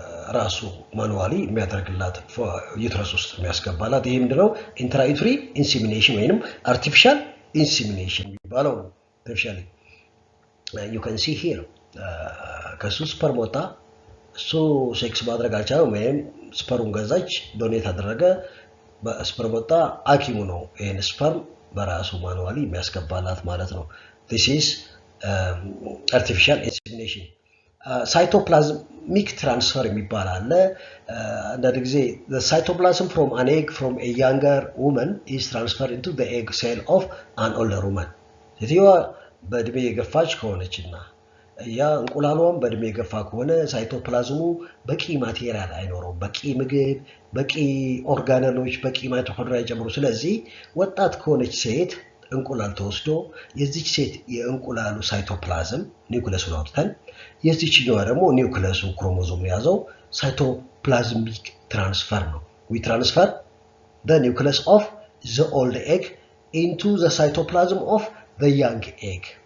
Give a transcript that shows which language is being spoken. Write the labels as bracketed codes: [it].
[am] ራሱ ማኑዋሊ የሚያደርግላት ዩትረስ ውስጥ የሚያስገባላት ይሄ ምንድነው ኢንትራዩትሪ ኢንሲሚኔሽን ወይንም አርቲፊሻል ኢንሲሚኔሽን የሚባለው ነው። አርቲፊሻሊ [en] you can see here [am] ከሱ ስፐርም ወጣ እሱ ሴክስ ማድረግ አልቻለም ወይም ስፐሩን ገዛች ዶኔት አደረገ በስፐርም ወጣ ሐኪሙ ነው ይሄን ስፐርም በራሱ ማኑዋሊ የሚያስገባላት ማለት ነው። [en] this is artificial insemination. [am] ሳይቶፕላዝሚክ ትራንስፈር የሚባል አለ። አንዳንድ ጊዜ [en] the cytoplasm from an egg from a younger woman is transferred into the egg cell of an older woman. [am] ሴትዮዋ በእድሜ የገፋች ከሆነችና ያ እንቁላሏም በእድሜ የገፋ ከሆነ ሳይቶፕላዝሙ በቂ ማቴሪያል አይኖረውም፣ በቂ ምግብ፣ በቂ ኦርጋነሎች፣ በቂ ማይቶኮንድሪያ ጨምሮ። ስለዚህ ወጣት ከሆነች ሴት እንቁላል ተወስዶ የዚች ሴት የእንቁላሉ ሳይቶፕላዝም ኒውክለሱን አውጥተን የዚችኛዋ ደግሞ ኒውክለሱ ክሮሞዞም ያዘው ሳይቶፕላዝሚክ ትራንስፈር ነው። [en] we transfer the nucleus of the old egg into the cytoplasm of the young egg.